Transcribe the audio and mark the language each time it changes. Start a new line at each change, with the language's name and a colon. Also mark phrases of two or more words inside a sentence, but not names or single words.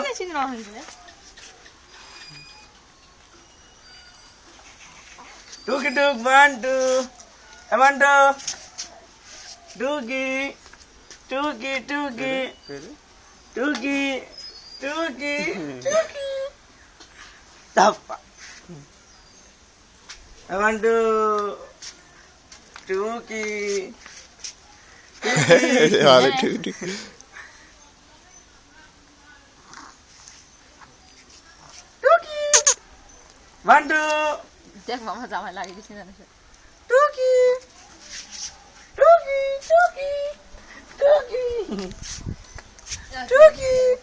Bangla: টুকি টুক বান্টু বান্টু টুকি টুকি টুকি টুকি টুকি টুকি তাপা বান্টু টুকি ভালো ঠিক ঠিক টুকি বান্টু দেখ মামা জামাই লাগিয়ে দিচ্ছি জানিস টুকি টুকি টুকি টুকি টুকি